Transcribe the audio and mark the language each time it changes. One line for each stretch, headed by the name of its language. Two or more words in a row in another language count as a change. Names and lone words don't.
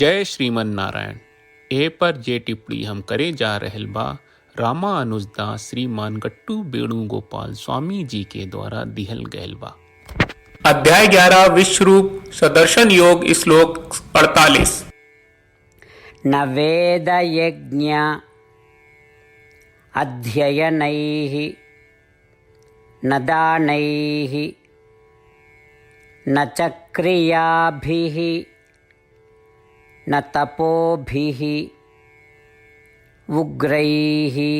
Bhojpuri: जय श्रीमन नारायण। ए पर जे टिप्पणी हम करे जा रहल बा रामा अनुजदास श्रीमान गट्टू वेणुगोपाल स्वामी जी के द्वारा दिहल गयल बा। अध्याय 11 विश्वरूप सदर्शन योग श्लोक 48।
Sanskrit: न वेदयज्ञ अध्ययनैः न दानैः न च क्रियाभिः न तपोभिः उग्रैः